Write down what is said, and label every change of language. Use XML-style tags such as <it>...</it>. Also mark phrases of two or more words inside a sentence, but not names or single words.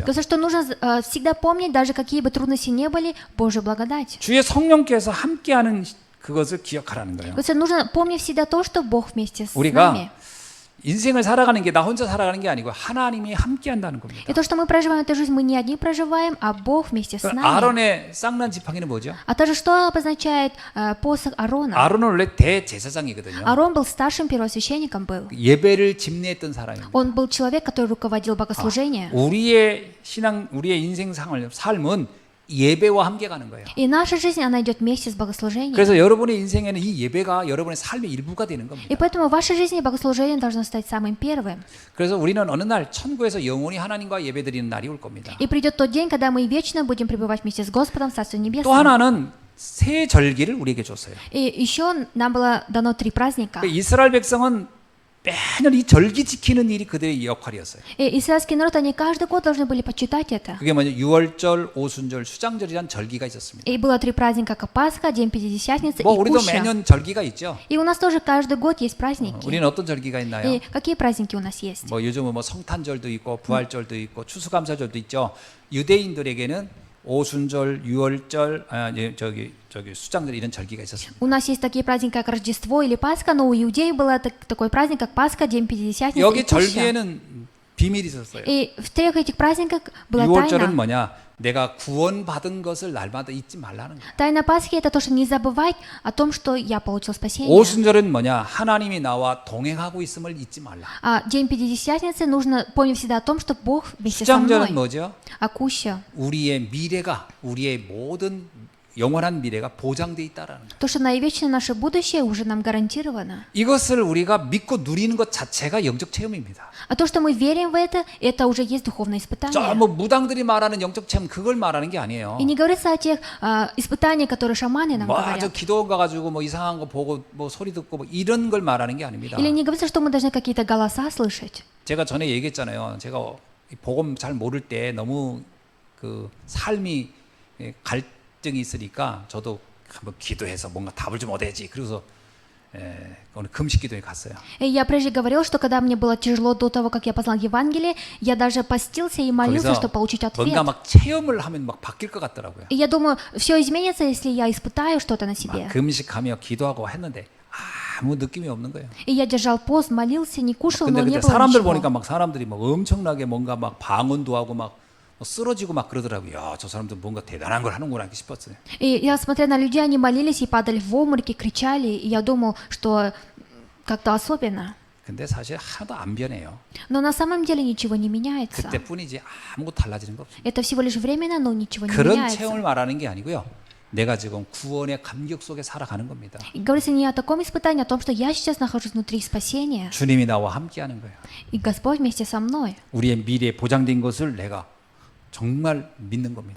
<ru>Говорится, что нужно всегда помнить, даже какие бы трудности не были, Божью благодать.</ru> <ko>주의 성령께서 함께하는 그것을 기억하라는 거예요.</ko> <ru>Говорится, нужно помнить всегда то, что Бог вместе с</ru> <ko>우리가</ko> <ru>нами.</ru> <ko>인생을 살아가는 게 나 혼자 살아가는 게 아니고 하나님이 함께 한다는 겁니다.</ko> <ru>И то, что мы проживаем эту жизнь, мы не одни проживаем, а Бог вместе с нами.</ru> <ko>아론의 쌍난 지팡이는 뭐죠?</ko> <ru>А также что обозначает посох Аарона?</ru> <ko>아론은 원래 대제사장이거든요.</ko> <ru>Аарон был старшим первосвященником был.</ru> <ko>예배를 집례했던 사람입니다.</ko> <ru>Он был человек, который руководил богослужением.</ru> <ko>우리의 신앙, 우리의 인생 삶은 예배와 함께 가는 거예요.</ko> <ru>И наша жизнь, она идет вместе с богослужением.</ru> <ko>그래서 여러분의 인생에는 이 예배가 여러분의 삶의 일부가 되는 겁니다.</ko> <ru>И поэтому в вашей жизни богослужение должно стать самым первым.</ru> <ko>그래서 우리는 어느 날 천국에서 영원히 하나님과 예배드리는 날이 올 겁니다.</ko> <ru>И придет тот день, когда мы вечно будем пребывать вместе с Господом в Царстве</ru> <ko>또</ko> <ru>Небесном.</ru> <ko>하나는 새 절기를 우리에게 줬어요.</ko> <ru>И еще нам было дано 3 праздника.</ru> <ko>이스라엘 백성은 매년 이 절기 지키는 일이 그들의 역할이었어요.</ko> <ru>И израильский народ, они каждый год должны были почитать это.</ru> <ko>그게 뭐냐? 유월절, 오순절, 수장절이란 절기가 있었습니다.</ko> <ru>И было 3 праздника, как Пасха, День Пятидесятницы</ru> <ko>뭐</ko> <ru>и</ru> <ko>우리도</ko> <ru>Куща.</ru> <ko>매년 절기가 있죠.</ko> <ru>И у нас тоже каждый год есть праздники.</ru> <ko>우리는 어떤 절기가 있나요?</ko> <ru>И какие праздники у нас есть?</ru> <ko>뭐 요즘은 뭐 성탄절도 있고 부활절도 있고 추수감사절도 있죠. 유대인들에게는 오순절, 유월절, 저기 수장절 이런 절기가 있었습니다.</ko> <ru>У нас есть такие праздники, как Рождество или Пасха, но у иудеев был такой праздник, как Пасха, День Пятидесятницы и</ru> <ko>여기</ko> <ru>Куща.</ru> <ko>절기에는 비밀이 있었어요.</ko> <ru>И в 3 этих праздниках была</ru> <ko>유월절은</ko> <ru>тайна.</ru> <ko>뭐냐? 내가 구원받은 것을 날마다 잊지 말라는 거예요.</ko> <ru>Тайна Пасхи — это то, что не забывать о том, что я получил спасение.</ru> <ko>오순절은 뭐냐? 하나님이 나와 동행하고 있음을 잊지 말라.</ko> <ru>А День Пятидесятницы нужно помнить всегда о том, что Бог вместе со</ru> <ko>수장절은</ko> <ru>мной.</ru> <ko>뭐죠?</ko> <ru>А Куща</ru> <ko>우리의 미래가, 우리의 모든 영원한 미래가 보장돼 있다라는 거예요. —</ko> <ru>то, что наивечное наше будущее уже нам гарантировано.</ru> <ko>이것을 우리가 믿고 누리는 것 자체가 영적 체험입니다.</ko> <ru>А то, что мы верим в это уже есть духовное испытание.</ru> <ko>저 뭐 무당들이 말하는 영적 체험 그걸 말하는 게 아니에요.</ko> <ru>И не говорится о тех испытаниях, которые шаманы нам</ru> <ko>뭐</ko> <ru>говорят.</ru> <ko>저 기도 가가지고 뭐 이상한 거 보고 뭐 소리 듣고 뭐 이런 걸 말하는 게 아닙니다.</ko> <ru>Или не говорится, что мы должны какие-то голоса слышать.</ru> <ko>제가 전에 얘기했잖아요. 제가 이 복음 잘 모를 때 너무 그 삶이 갈등이 있으니까 저도 한번 기도해서 뭔가 답을 좀 얻어야지. 그래서 오늘 금식기도에 갔어요.</ko> <ru>И я прежде говорил, что когда мне было тяжело до того, как я познал Евангелие, я даже постился и молился,</ru> <ko>거기서</ko> <ru>чтобы получить ответ.</ru> <ko>뭔가 막 체험을 하면 막 바뀔 것 같더라고요.</ko> <ru>И я думаю, все изменится, если я испытаю что-то на себе.</ru> <ko>막 금식하며 기도하고 했는데 아무 느낌이 없는 거예요.</ko> <ru>И я держал пост, молился, не кушал,</ru> <ko>근데</ko> <ru>но не</ru> <ko>그때</ko> <ru>было</ru> <ko>사람들</ko> <ru>ничего.</ru> <ko>보니까 막 사람들이 막 엄청나게 뭔가 막 방언도 하고 막 쓰러지고 막 그러더라고요. 야, 저 사람들 뭔가 대단한 걸 하는구나 이렇게 싶었어요.</ko> <ru>И я, смотря на людей, они молились и падали в обмороки, кричали, и я думал, что как-то особенно.</ru> <ko>근데 사실 하나도 안 변해요.</ko> <ru>Но на самом деле ничего не меняется.</ru> <ko>그때뿐이지 아무것도 달라지는 거 없어요.</ko> <ru>Это всего лишь временно, но ничего не</ru> <ko>그런</ko> <ru>меняется.</ru> <ko>체험을 말하는 게 아니고요. 내가 지금 구원의 감격 속에 살아가는 겁니다.</ko> <ru>И говорится не о таком испытании, а о том, что я сейчас нахожусь внутри спасения,</ru> <ko>주님이 나와 함께하는 거예요.</ko> <ru>и Господь вместе со мной.</ru> <ko>우리의 미래에 보장된 것을 내가 정말 믿는 겁니다.</ko>